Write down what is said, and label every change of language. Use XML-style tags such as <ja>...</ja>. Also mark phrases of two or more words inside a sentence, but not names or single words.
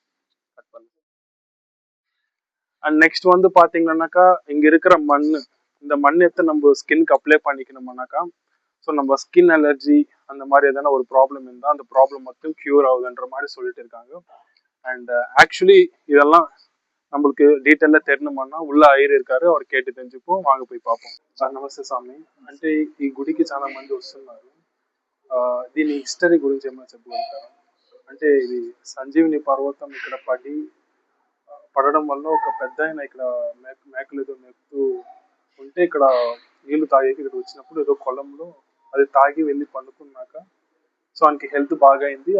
<en>and next</en> <ta>பாத்தீங்கன்னாக்கா இங்க இருக்கிற மண்ணு, இந்த மண் எடுத்து நம்ம ஸ்கின்க்கு அப்ளை பண்ணிக்கணும்னாக்கா, ஸோ நம்ம</ta> <en>skin allergy</en> <ta>அந்த மாதிரி எதனா ஒரு ப்ராப்ளம் இருந்தால் அந்த ப்ராப்ளம் மட்டும் கியூர் ஆகுதுன்ற மாதிரி சொல்லிட்டு இருக்காங்க.</ta> <en>and actually</en> <ta>இதெல்லாம் நம்மளுக்கு டீட்டெயிலாக தெரியணுமானா உள்ள ஐயர் இருக்காரு, அவர் கேட்டு தெரிஞ்சுப்போம்.</ta> <te>வாங்க పోయి పాపం. సార్ నమస్తే స్వామి. అంటే ఈ గుడికి చాలా మంది వస్తున్నారు. దీని హిస్టరీ గురించి ఏమైనా చెప్పగలుగుతారా? అంటే ఇది సంజీవిని పర్వతం ఇక్కడ పడడం వల్ల ఒక పెద్ద ఆయన ఇక్కడ మేకలు ఏదో మేపుతూ ఉంటే ఇక్కడ నీళ్లు తాగేకి ఇక్కడ వచ్చినప్పుడు ఏదో కొలంలో అది తాగి వెళ్ళి పండుకున్నాక సో ఆయనకి హెల్త్ బాగా అయింది.</te>